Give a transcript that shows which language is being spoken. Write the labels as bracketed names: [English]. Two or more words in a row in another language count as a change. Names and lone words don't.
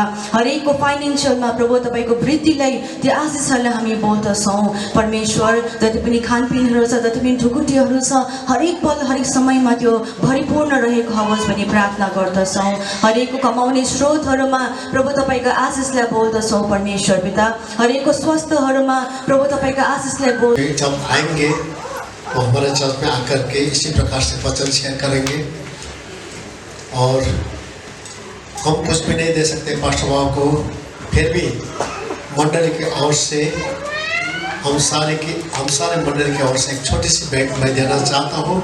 [Nepali] हरेकको फाइनेन्सियलमा प्रभु तपाईँको वृद्धिलाई त्यो आशिषहरूलाई हामी बोल्दछौँ परमेश्वर। जति पनि खानपिनहरू छ, जति पनि ढुकुटीहरू छ, हरेक पल हरेक समयमा त्यो भरिपूर्ण रहेको होस् भनी प्रार्थना गर्दछौँ। हरेकको कमाउने स्रोतहरूमा प्रभु तपाईँको आशिषलाई बोल्दछौँ परमेश्वर पिता। हरेकको स्वास्थ्यहरूमा प्रभु तपाईँको आशिषलाई बोल। [Hindi] जब आएंगे तो हमारे चर्च में आकर के इसी प्रकार से वचन शेयर करेंगे और हम कुछ भी नहीं दे सकते पास्टर बाबू को, फिर भी मंडली की ओर से हम सारे मंडली की ओर से एक छोटी सी भेंट मैं देना चाहता हूँ।